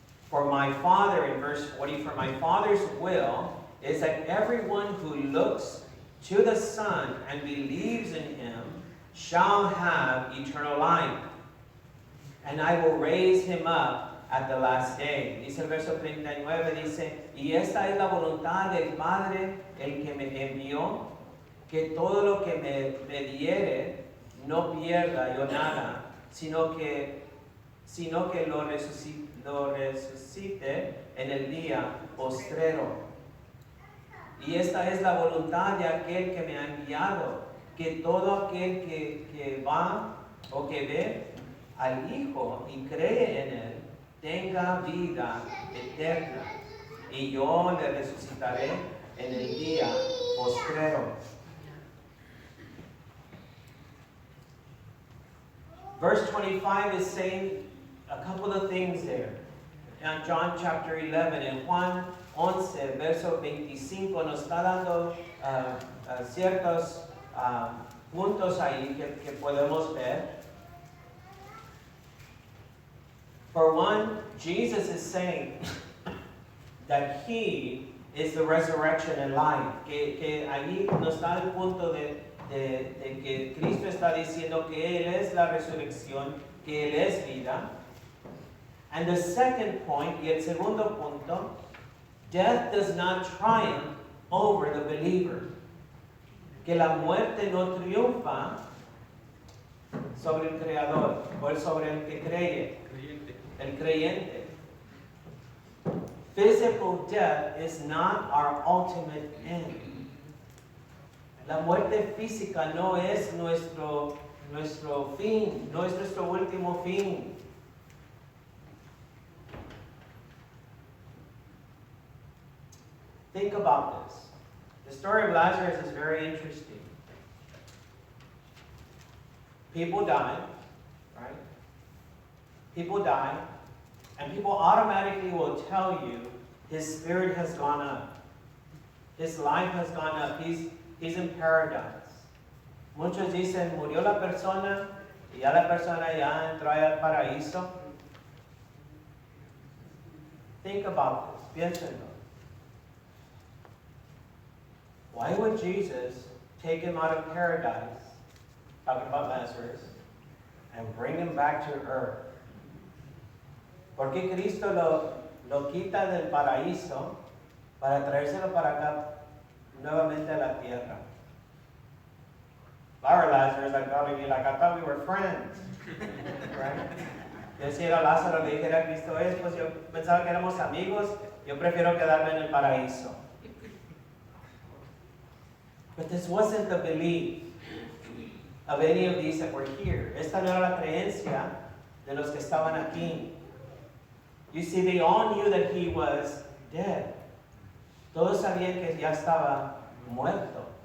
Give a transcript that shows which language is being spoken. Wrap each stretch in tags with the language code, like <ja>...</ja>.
<en>For my Father, in verse 40, for my Father's will is that everyone who looks to the Son and believes in him shall have eternal life. And I will raise him up at the last day.</en> <es>Dice el verso 39, dice, y esta es la voluntad del Padre, el que me envió, que todo lo que me diere no pierda yo nada, sino que lo resucite en el día postrero. Y esta es la voluntad de aquel que me ha enviado, que todo aquel que va o que ve al Hijo y cree en él, tenga vida eterna. Y yo le resucitaré en el día postrero.</es> <en>Verse 25 is saying a couple of things there. In John chapter 11,</en> <es>en Juan 11, verso 25, nos está dando ciertos puntos ahí que podemos ver.</es> <en>For one, Jesus is saying that he is the resurrection and life.</en> <es>Que ahí nos da el punto de que Cristo está diciendo que Él es la resurrección, que Él es vida.</es> <en>And the second point,</en> <es>y el segundo punto,</es> <en>death does not triumph over the believer.</en> <es>Que la muerte no triunfa sobre el Creador, o sobre el que cree, el creyente.</es> <en>Physical death is not our ultimate end.</en> <es>La muerte física no es nuestro fin, no es nuestro último fin.</es> <en>Think about this. The story of Lazarus is very interesting. People die, right? People die, and people automatically will tell you his spirit has gone up. His life has gone up. He's in paradise.</en> <es>Muchos dicen, murió la persona, y ya la persona ya entró al paraíso.</es> <en>Think about this.</en> <es>Piénsenlo.</es> <en>Why would Jesus take him out of paradise, talking about Lazarus, and bring him back to earth?</en> <es>¿Por qué Cristo lo quita del paraíso para traérselo para acá nuevamente a la tierra?</es> <en>If I were Lazarus, I'd probably be like, I thought we were friends. Right?</en> <es>Yo si era Lázaro le dijera a Cristo, pues yo pensaba que éramos amigos, yo prefiero quedarme en el paraíso.</es> <en>But this wasn't the belief of any of these that were here.</en> <es>Esta no era la creencia de los que estaban aquí.</es> <en>You see, they all knew that he was dead.</en> <es>Todos sabían que ya estaba muerto.</es>